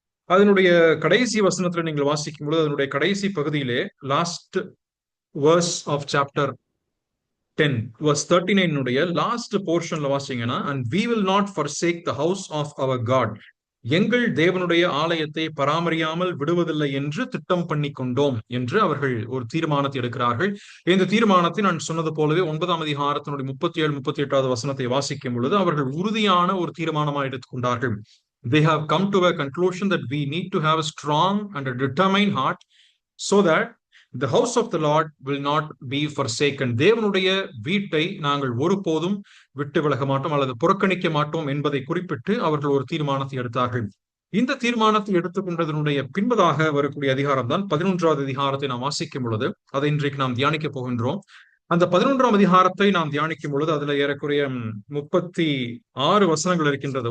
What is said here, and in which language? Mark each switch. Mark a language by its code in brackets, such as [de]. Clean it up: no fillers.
[ta] அதனுடைய கடைசி வசனத்துல நீங்கள் வாசிக்கும் பொழுது அதனுடைய கடைசி பகுதியிலே last [en] verse of chapter 10 verse 39 [ta] last போர்ஷன்ல வாசிங்கன்னா, [en] and we will not forsake the house of our God, [ta] எங்கள் தேவனுடைய ஆலயத்தை பராமரியாமல் விடுவதில்லை என்று திட்டம் பண்ணி கொண்டோம் என்று அவர்கள் ஒரு தீர்மானத்தை எடுக்கிறார்கள். இந்த தீர்மானத்தை நான் சொன்னது போலவே 9ஆம் அதிகாரத்தினுடைய 37 38வது வசனத்தை வாசிக்கும் பொழுது அவர்கள் உறுதியான ஒரு தீர்மானமாக எடுத்துக்கொண்டார்கள். [en] They have come to a conclusion that we need to have a strong and a determined heart so that the house of the Lord will not be forsaken. [ta] தேவனுடைய வீட்டை நாங்கள் ஒருபோதும் விட்டு விலக மாட்டோம் அல்லது புறக்கணிக்க மாட்டோம் என்பதை குறிப்பிட்டு அவர்கள் ஒரு தீர்மானத்தை எடுத்தார்கள். இந்த தீர்மானத்தை எடுத்துக்கொண்டதனுடைய பின்பதாக வரக்கூடிய அதிகாரம் தான் 11வது அதிகாரத்தை நாம் வாசிக்கும் பொழுது அதை இன்றைக்கு நாம் தியானிக்க போகின்றோம். அந்த 11ஆம் அதிகாரத்தை நாம் தியானிக்கும் பொழுது அதுல ஏறக்குறைய 36 வசனங்கள் இருக்கின்றது.